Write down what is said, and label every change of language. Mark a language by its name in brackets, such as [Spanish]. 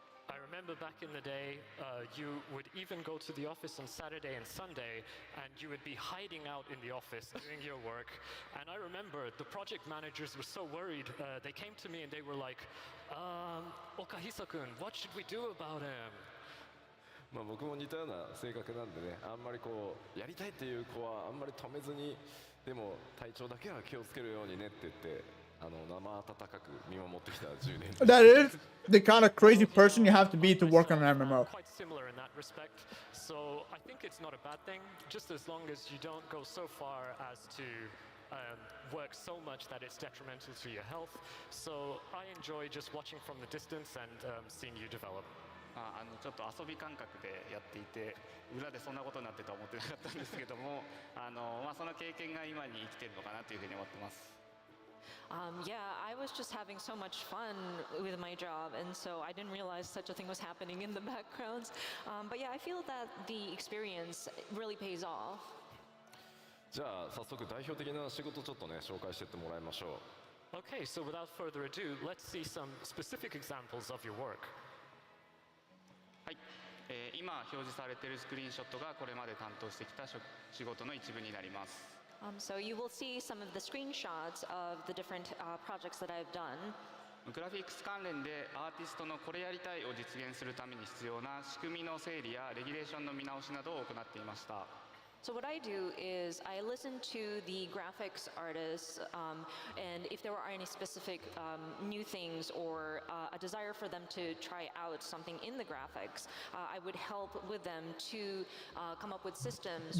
[English] I remember back in the day, you would even go to the office on Saturday and Sunday, and you would be hiding out in the office doing your work. And I remember the project managers were so worried. They came to me and they were like, Okahisa-kun, what should we do about him? [Japanese] 僕も似たような性格なんでね、あんまりこうやりたいっていう子はあんまり止めずに、でも体調だけは気をつけるようにねって言って生温かく見守ってきた10年。 [English] That is the kind of crazy person you have to be to work on an MMO. Quite similar in that respect. So I think it's not a bad thing, just as long as you don't go so far as to work so much that it's detrimental to your health. So I enjoy just watching from the distance and seeing you develop. [Japanese] ちょっと遊び感覚でやっていて、裏でそんなことになってとは思ってなかったんですけども、その経験が今に生きてるのかなというふうに思ってます。 [English] Yeah, I was just having so much fun with my job, and so I didn't realize such a thing was happening in the backgrounds. But yeah, I feel that the experience really pays off. [Japanese] じゃあ早速代表的な仕事ちょっとね紹介してってもらいましょう。 [English] Okay, so without further ado, let's see some specific examples of your work. [Japanese] はい、今表示されているスクリーンショットがこれまで担当してきた仕事の一部になります。 [English] So you will see some of the screenshots of the different projects that I've done. [Japanese] グラフィックス関連でアーティストのこれやりたいを実現するために必要な仕組みの整理やレギュレーションの見直しなどを行っていました。 [English] So what I do is I listen to the graphics artists, and if there are any specific new things or a desire for them to try out something in the graphics, I would help with them to come up with systems.